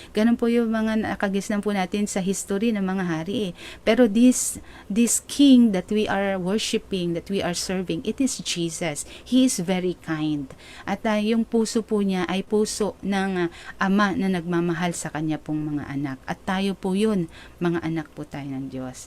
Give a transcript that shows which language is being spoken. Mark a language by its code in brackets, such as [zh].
[tl] Ganun po yung mga nakagisnan po natin sa history ng mga hari. [en] Pero this king that we are worshiping, that we are serving, it is Jesus. He is very kind. [tl] At yung puso po niya ay puso ng ama na nagmamahal sa kanya pong mga anak. At tayo po yun, mga anak po tayo ng Diyos.